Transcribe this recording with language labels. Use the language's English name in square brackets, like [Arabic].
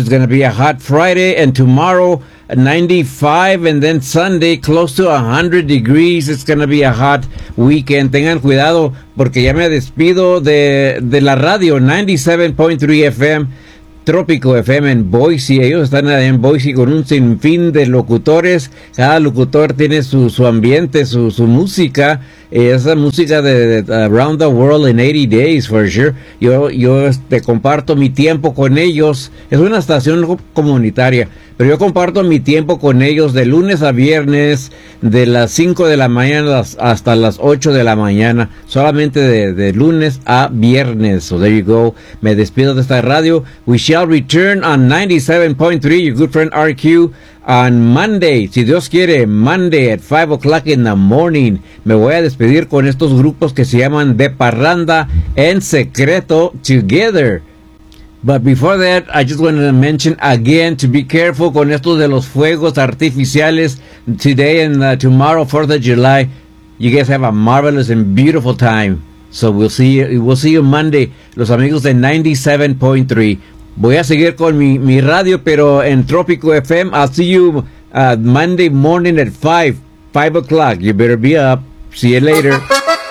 [English] It's going to be a hot Friday, and tomorrow 95, and then Sunday close to 100 degrees. It's going to be a hot weekend. [Spanish] Tengan cuidado porque ya me despido de la radio 97.3 FM. Trópico FM en Boise. Ellos están en Boise con un sinfín de locutores. Cada locutor tiene su ambiente, su música. Esa música de Around the World in 80 Days, [English] for sure. [Spanish] Yo te comparto mi tiempo con ellos. Es una estación comunitaria, pero yo comparto mi tiempo con ellos de lunes a viernes, de las 5 de la mañana hasta las 8 de la mañana, solamente de lunes a viernes. [English] So there you go. [Spanish] Me despido de esta radio. [English] We shall return on 97.3, your good friend RQ, on Monday. [Spanish] Si Dios quiere, [English] Monday at 5 o'clock in the morning. [Spanish] Me voy a despedir con estos grupos que se llaman De Parranda en Secreto Together. [English] But before that, I just want to mention again to be careful [Spanish] con esto de los fuegos artificiales [English] today and tomorrow, 4th of July. You guys have a marvelous and beautiful time. So we'll see you Monday, [Spanish] los amigos de [English] 97.3. [Spanish] Voy a seguir con mi radio, pero en Trópico FM. [English] I'll see you Monday morning at 5 o'clock. You better be up. See you later.